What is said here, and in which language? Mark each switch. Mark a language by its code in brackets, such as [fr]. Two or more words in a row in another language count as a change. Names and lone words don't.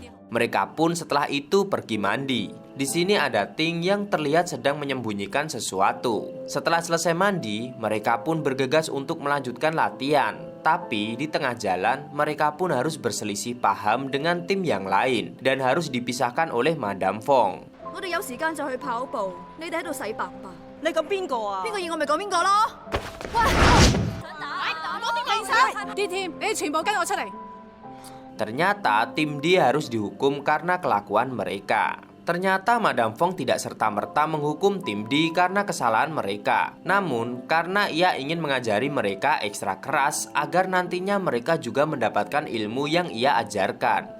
[id] Mereka pun setelah itu pergi mandi. Di sini ada Ting yang terlihat sedang menyembunyikan sesuatu. Setelah selesai mandi, mereka pun bergegas untuk melanjutkan latihan. Tapi di tengah jalan, mereka pun harus berselisih paham dengan tim yang lain dan harus dipisahkan oleh Madam Fong. [yue] 我哋有時間就去跑步，你哋喺度洗白白。你講邊個啊？邊個要我咪講邊個咯。喂，想打？攞啲警察！啲添，你哋全部跟我出嚟。 [id] Ternyata tim D harus dihukum karena kelakuan mereka. Ternyata Madam Fong tidak serta-merta menghukum tim D karena kesalahan mereka. Namun, karena ia ingin mengajari mereka ekstra keras agar nantinya mereka juga mendapatkan ilmu yang ia ajarkan.